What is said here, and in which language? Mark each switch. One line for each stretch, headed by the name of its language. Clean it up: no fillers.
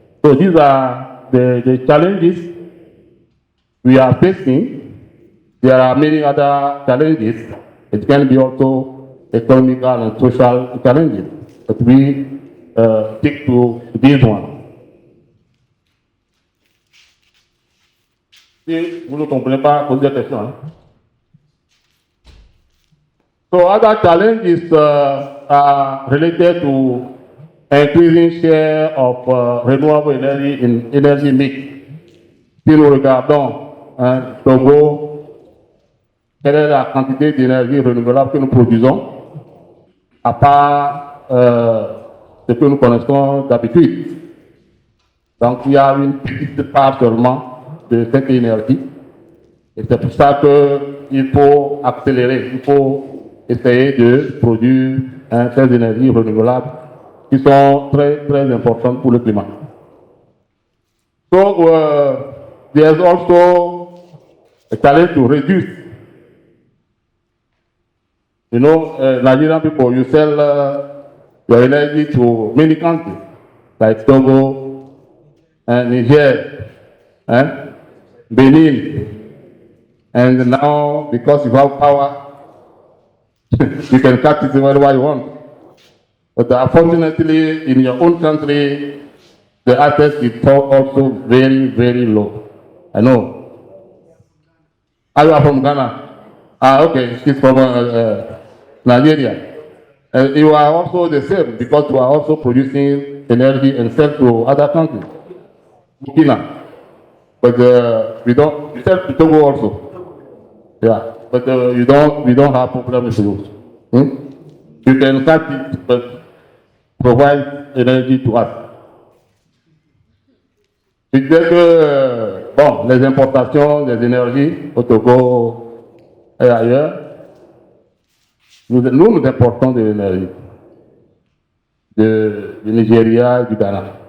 English: So these are the challenges we are facing. There are many other challenges. It can be also economical and social challenges, but we stick to this one.
French: Si vous ne comprenez pas, posez des questions.
English: So other challenges are related to increasing share of renewable energy in energy mix.
French: Si nous regardons Togo, quelle est la quantité d'énergie renouvelable que nous produisons, à part ce que nous connaissons d'habitude. Donc il y a une petite part seulement de cette énergie. Et c'est pour ça qu'il faut accélérer, il faut essayer de produire ces énergies renouvelables qui sont très, très importantes pour le climat.
English: So, there's also a challenge to reduce. You know, Nigerian people, you sell your energy to many countries, like Togo, Niger, Benin. And now, because you have power, you can cut it wherever you want. But unfortunately, in your own country, the access is also very, very low. I know. You are from Ghana? Okay, she's from Nigeria. You are also the same because you are also producing energy and sell to other countries. Burkina. But we sell to Togo also. Yeah. But we don't have problems with you. You can cut it, but provide energy to us.
French: Je disais que, bon, les importations des énergies au Togo et ailleurs, nous importons de l'énergie du Nigeria et du Ghana.